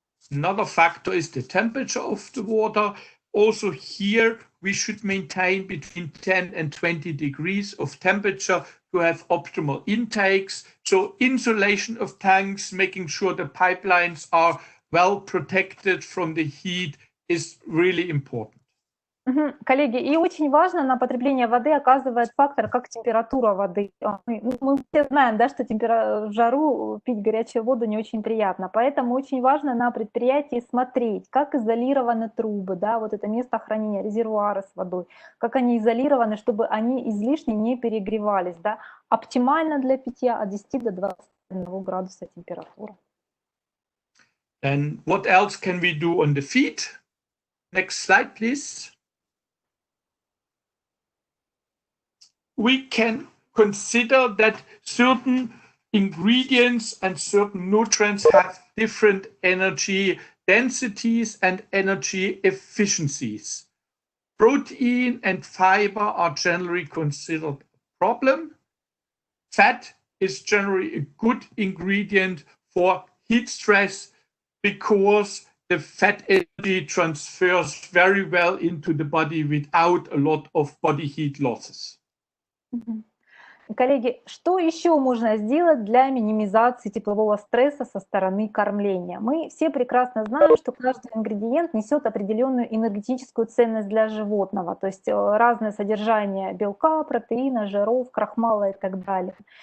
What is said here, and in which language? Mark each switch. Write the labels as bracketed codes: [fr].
[en] Another factor is the temperature of the water. Also here we should maintain between 10 and 20 degrees of temperature to have optimal intakes. So insulation of tanks, making sure the pipelines are well protected from the heat is really important. [ru] Коллеги, и очень важно на потребление воды оказывает фактор, как температура воды. Мы все знаем, да, что в жару пить горячую воду не очень приятно, поэтому очень важно на предприятии смотреть, как изолированы трубы, да, вот это место хранения, резервуары с водой, как они изолированы, чтобы они излишне не перегревались. Да. Оптимально для питья от 10 до 21 градуса температура. [en] And what else can we do on the feed? Next slide, please. We can consider that certain ingredients and certain nutrients have different energy densities and energy efficiencies. Protein and fiber are generally considered a problem. Fat is generally a good ingredient for heat stress because the fat energy transfers very well into the body without a lot of body heat losses. [ru] Коллеги, что еще можно сделать для минимизации теплового стресса со стороны кормления? Мы все прекрасно знаем, что каждый ингредиент несет определенную энергетическую ценность для животного, то есть разное содержание белка, протеина, жиров, крахмала и так далее.